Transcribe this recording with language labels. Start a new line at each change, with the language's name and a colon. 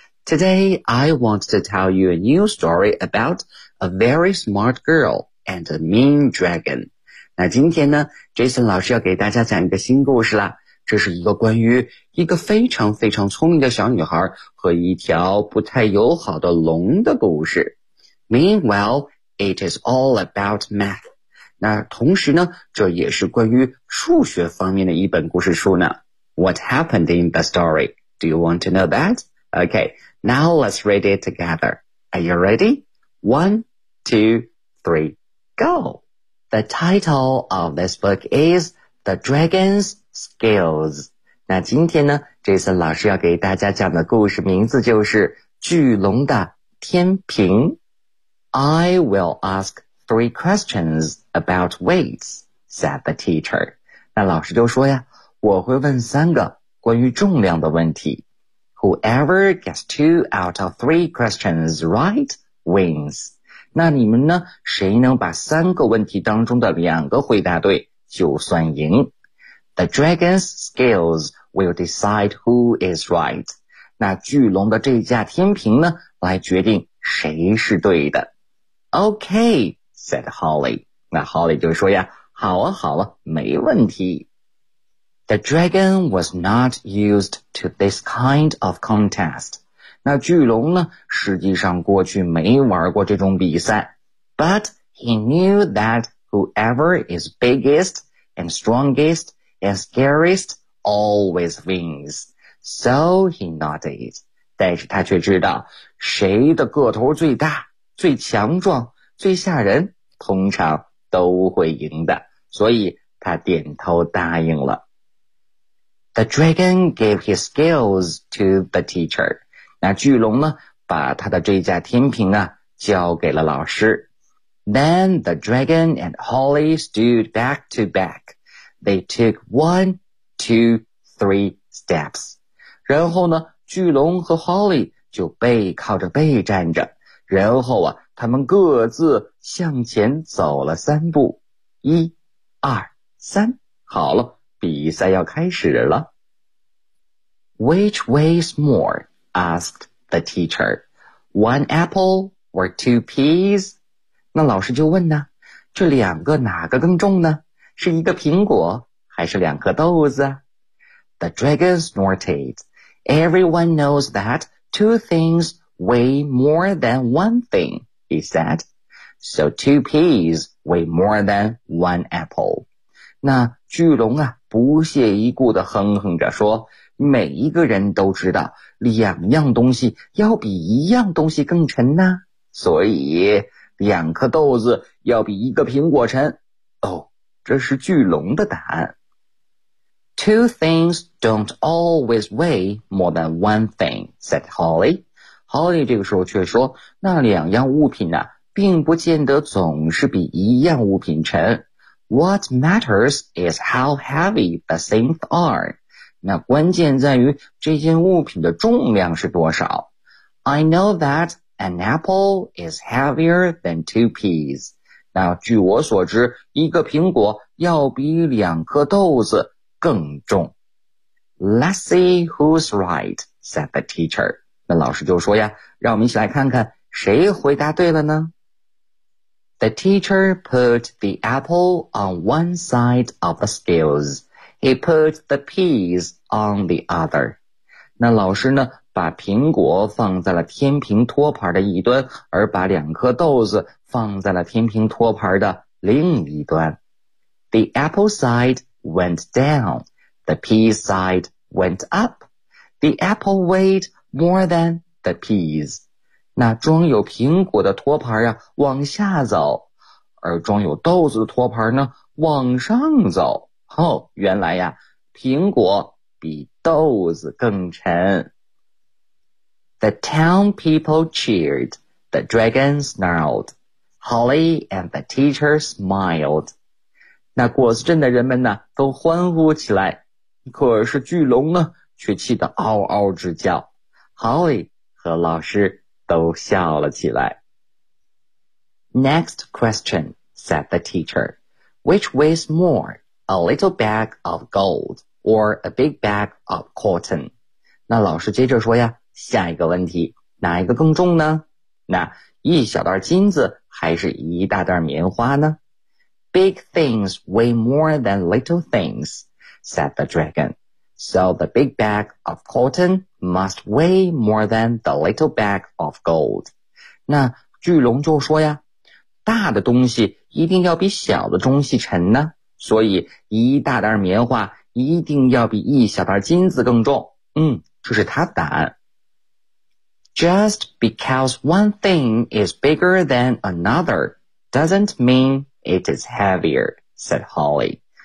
English: Today, I want to tell you a new story about a very smart girl and a mean dragon.
Chinese: 那今天呢 ,Jason 老师要给大家讲一个新故事啦。这是一个关于一个非常非常聪明的小女孩和一条不太友好的龙的故事。
English: Meanwhile, it is all about math.
Chinese: 那同时呢，这也是关于数学方面的一本故事书呢。
English: What happened in the story? Do you want to know that? Okay, now let's read it together. Are you ready? One, two, three, go! The title of this book is The Dragon's Skills.
Chinese: 那今天呢 ,Jason 老师要给大家讲的故事名字就是巨龙的天平。
English: I will ask three questions about weights, said the teacher.
Chinese: 那老师就说呀，我会问三个关于重量的问题。
English: Whoever gets two out of three questions right wins.
Chinese: 那你们呢，谁能把三个问题当中的两个回答对就算赢。
English: The dragon's scales will decide who is right.
Chinese: 那巨龙的这架天平呢，来决定谁是对的。
English: Okay, said Holly.
Chinese: 那 Holly 就说呀，好啊好啊，没问题。
English: The dragon was not used to this kind of contest.
Chinese: 那巨龙呢，实际上过去没玩过这种比赛。
English: But he knew that whoever is biggest and strongest and scariest always wins. So he nodded.
Chinese: 但是他却知道，谁的个头最大、最强壮、最吓人，通常都会赢的。所以他点头答应了。
English: The dragon gave his scales to the teacher.
Chinese: 那巨龙呢，把他的这架天平啊交给了老师。
English: Then the dragon and Holly stood back to back. They took one, two, three steps.
Chinese: 然后呢，巨龙和 Holly 就背靠着背站着。然后啊，他们各自向前走了三步。一、二、三，好了，比赛要开始了。
English: Which weighs more? asked the teacher. One apple or two peas?
Chinese: 那老师就问呢，这两个哪个更重呢？是一个苹果还是两颗豆子啊？
English: The dragon snorted. Everyone knows that two things weigh more than one thing, he said. So two peas weigh more than one apple.
Chinese: 那巨龙啊，不屑一顾地哼哼着说，每一个人都知道两样东西要比一样东西更沉呢，所以两颗豆子要比一个苹果沉。哦，这是巨龙的答案。
English: Two things don't always weigh more than one thing, said Holly.
Chinese: Holly 这个时候却说，那两样物品啊，并不见得总是比一样物品沉。
English: What matters is how heavy the things are.
Chinese: 那关键在于这件物品的重量是多少。
English: I know that an apple is heavier than two peas.
Chinese: 那据我所知，一个苹果要比两颗豆子更重。
English: Let's see who's right, said the teacher.
Chinese: 那老师就说呀，让我们一起来看看谁回答对了呢？
English: The teacher put the apple on one side of the scales. He put the peas on the other.
Chinese: 那老师呢，把苹果放在了天平托盘的一端，而把两颗豆子放在了天平托盘的另一端。
English: The apple side went down. The peas side went up. The apple weighed more than the peas.
Chinese: 那装有苹果的托盘啊往下走，而装有豆子的托盘呢往上走。哦，原来呀，苹果比豆子更沉。
English: The town people cheered, the dragon snarled, Holly and the teacher smiled.
Chinese: 那果子镇的人们呢都欢呼起来，可是巨龙呢却气得嗷嗷直叫。 Holly 和老师都笑了起来。
English: Next question, said the teacher. Which weighs more, a little bag of gold or a big bag of cotton?
Chinese: 那老师接着说呀，下一个问题，哪一个更重呢？那一小袋金子还是一大袋棉花呢？
English: Big things weigh more than little things, said the dragon. So the big bag of cotton,must weigh more than the little bag of gold.
Chinese: 那巨龙就说呀，大的东西一定要比小的东西沉呢，所以一大袋棉花一定要比一小袋金子更重。嗯，这是他的答案。
English: Just because one thing is bigger than another doesn't mean it is heavier, said Holly.